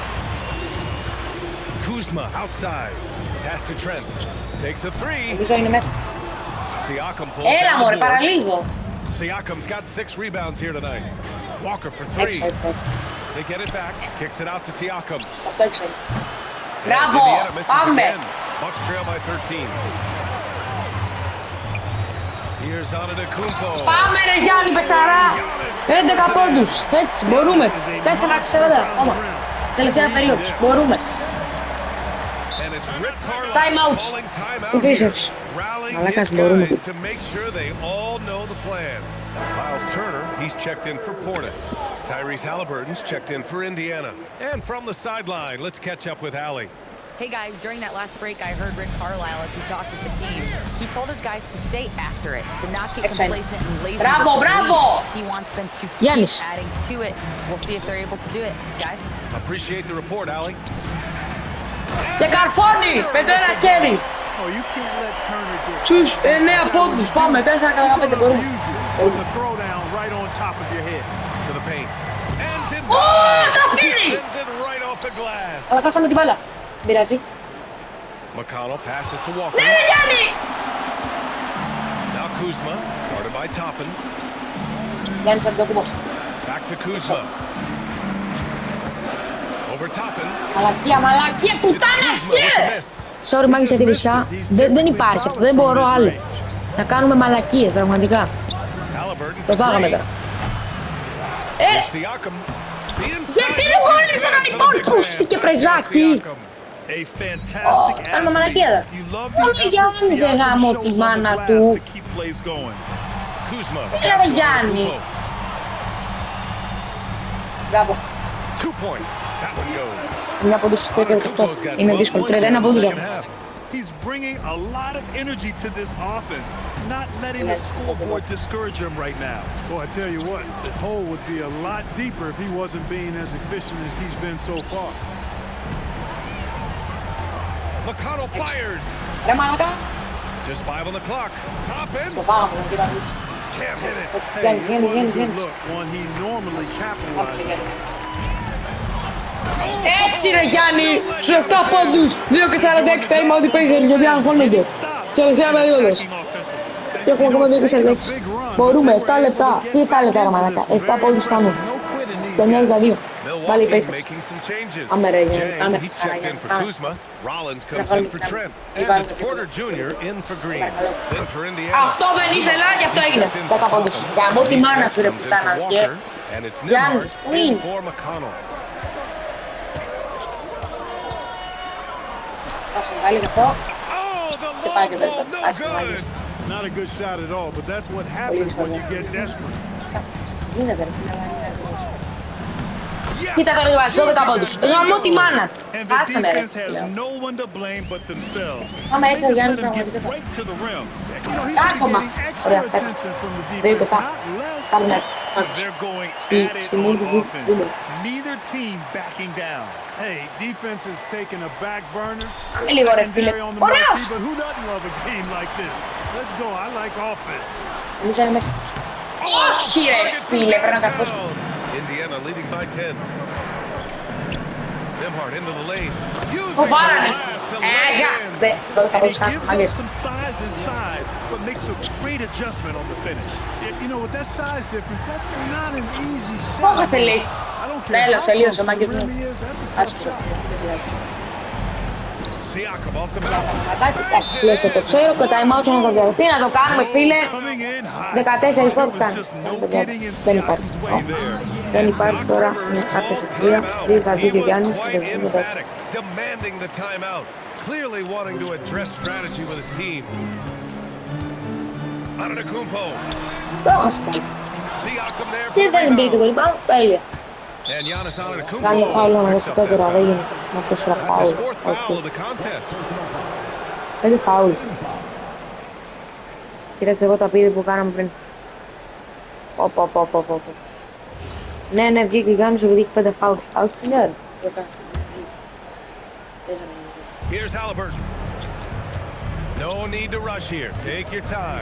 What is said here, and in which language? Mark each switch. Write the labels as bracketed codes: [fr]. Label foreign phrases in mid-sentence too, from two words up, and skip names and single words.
[en] Kuzma outside. Pass to Trent. Takes a three. [el] Νομίζω είναι μέσα. [en] Siakam pulls [el] Έλα [en] down [el] μωρέ, [en] board. [el] παραλίγο. [en] Siakam's got 6 rebounds here tonight. Walker for 3. [el] Έξω, έξω. [en] They get it back. Kicks it out to Siakam. [el] Αυτό έξω. [en] And [el] Μπράβο, [en] Indiana misses [el] πάμε. [en] again. Bucks trail by 13. Here's Antetokounmpo. [el] Πάμε ρε Γιάννη Πεταρά. 11 πόντους. Έτσι, μπορούμε. 4-40 ακόμα. Τελευταία περίοδος. Μπορούμε. [en] And It's Rick Carlisle Time out. calling time out [el] Οι [en] here. [el] Pacers. [en] Rallying [el] Αλλά [en] his [el] κάτι μπορούμε. [en] guys to make sure they all know the plan. Miles Turner, he's checked in for Portis. Tyrese Halliburton's checked in for Indiana. And from the sideline, let's catch up with Allie. Hey guys, during that last break, I heard Rick Carlisle as he talked with the team. He told his guys to stay after it, to not get complacent and lazy. [el] Bravo, [en] with this [el] bravo! [en] lead. He wants them to keep [el] Giannis. [en] adding to it. We'll see if they're able to do it, guys. Appreciate the report, Allie. [el] Και καρφώνει με το ένα χέρι. [en] Oh, you can't let Turner get [el] Στους 9 πόντους. Πάμε 4-15 μπορούμε. [en] with the throwdown right on top of your head. To the paint. And to [el] το [en] he [el] πήρε! [en] sends it right off the glass. [el] Αλλά χάσαμε την μπάλα. Δεν πειράζει. [en] McConnell passes to Walker. [el] Ναι, ρε Γιάννη! [en] Now Kuzma, guarded by Toppin. [el] Γιάννης από το κουμπό. [en] Back to Kuzma. Over Toppin. [el] Μαλακία, πουτάνα [en] Kuzma with the [el] σχέ! [en] miss. [el] Sorry, μάγκες για τη βρισιά. Δεν υπάρχει αυτό, δεν μπορώ άλλο. Να κάνουμε μαλακίες, πραγματικά. [en] Halliburton [el] Το [en] for [el] φάγαμε [en] three. [el] τώρα. [en] Siakam. [el] Γιατί δεν μπορείς έναν υπόλοιπο και πρεζάκι! [en] A fantastic [el] Κάνουμε μαλακία εδώ. Μόνο ο Γιάννης δεν γάμω τη μάνα του. [en] Kuzma. [el] Έλα ρε Γιάννη. Μπράβο. [en] 2 points. That one goes. [el] Μια από τους 38. Είναι δύσκολο. 31 από τους. [en] He's bringing a lot of energy to this offense, not letting the scoreboard discourage him right now. Well, I tell you what, the hole would be a lot deeper if he wasn't being as efficient as he's been so far. McConnell fires. [el] Ρε μαλακά. [en] Just 5 on the clock. Top end. [el] Το φάγαμε, να κοιτάξεις. [en] Can't hit it. [el] Γιάννης, Γιάννης. [en] Look, one he normally capitalizes. [el] Έτσι ρε Γιάννη, στους 7 πόντους, 2 και 46 [en] time out [el] οι Pacers γιατί αγχώνονται. Τελευταία περίοδος. Και έχουμε ακόμα 2 και 46. Μπορούμε, 7 λεπτά. Τι 7 λεπτά ρε μαλάκα, 7 πόντους κάνουμε. Στο 9-2. Πάλι οι Pacers. Άμε ρε Γιάννη, άμε. [en] He's checked in for Kuzma. Rollins comes in for Trent. And it's Porter Jr. in for Green. Then for Indiana. [el] Αυτό δεν ήθελα και αυτό έγινε. 10 πόντους. Γαμώ τη μάνα σου ρε πουτάνας. [en] And it's [el] Γιάννη, [en] Nembhard in for McConnell. [el] Άσχε πάλι γι' αυτό. [en] Oh, the [el] Και πάει και [en] long [el] πέρα. [en] ball, no [el] Άσχε πάλι. [en] good. Not a good shot at all, but that's what happens when you get desperate. [el] Γίνεται ρε φίλε. Κοίτα τώρα τι βάζει, 12 πόντους. Γαμώ τη μάνα. [en] And the [el] Άσε με ρε. [en] defense has no one to blame but themselves. [el] Άμα [en] They [el] έρθει ο [en] just [el] Γιάννης [en] let him get [el] πραγματικά. [en] right to the rim. You know, he should be [el] Κάρφωμα. [en] getting extra [el] Ωραία, [en] attention from the [el] δεν το [en] defense, [el] θα. [en] not less. [el] Κάνε. [en] They're going [el] Στη [en] at it on [el] μούρη [en] offense. [el] του. [en] Neither team backing down. Hey, defense is taking a back burner. [el] Λίγο ρε φίλε. [en] Secondary on the [el] Ωραίος! [en] marquee, but who doesn't love a game like this? Let's go. I like offense. [el] Νομίζω είναι μέσα. Όχι ρε φίλε, πρέπει να καρφώσω. [en] Indiana leading by 10. Nembhard into the lane. [el] Που βάλανε. Έγια. Δεν θα [en] And he [el] πόντους [en] gives [el] χάσουμε, [en] up [el] μάγκες. [en] some size inside, but makes a great adjustment on the finish. You know, with that size difference, that's not an easy shot. [el] Πόχα σε λέει. [en] I don't care [el] Τέλος, [en] how [el] τελείωσε ο [en] close [el] μάγκες [en] the [el] μου. [en] rim he is, that's a tough [el] Άσχετο. [en] shot. Siakam off the bounce. [el] Εντάξει, λες το ξέρω και [en] time out [el] να το διαδοθεί, να το κάνουμε φίλε. [en] Coming in hot. [el] 14 πόντους [en] There was [el] κάνει. [en] just no getting [el] Δεν [en] inside [el] υπάρχει. [en] his way there. [el] Δεν υπάρχει τώρα, είναι κάποια σωτηρία. Δύο θα βγει και ο Γιάννης και δεν βγει μετά. [en] Demanding the timeout. Clearly wanting to address strategy with his team. Antetokounmpo. [el] Το έχασε πάλι. [en] Siakam there [el] Και [en] for the [el] δεν μπήκε το [en] rebound. [el] rebound, τέλεια. [en] And Giannis [el] Κάνει [en] Antetokounmpo [el] φάουλ [en] picks up [el] αναγκαστικά [en] that [el] τώρα, δεν [en] foul. [el] γίνεται. Να 4 [en] That's his [el] φάουλ. [en] fourth foul of [el] Όχι, [en] the contest. [el] 5 φάουλ. Κοίταξε εγώ τα πίδη που κάναμε πριν. Πω. Ναι, βγήκε ο Γιάννης επειδή έχει 5 φάουλ. Φάουλ τι λέω ρε. [en] Here's Halliburton. No need to rush here. Take your time.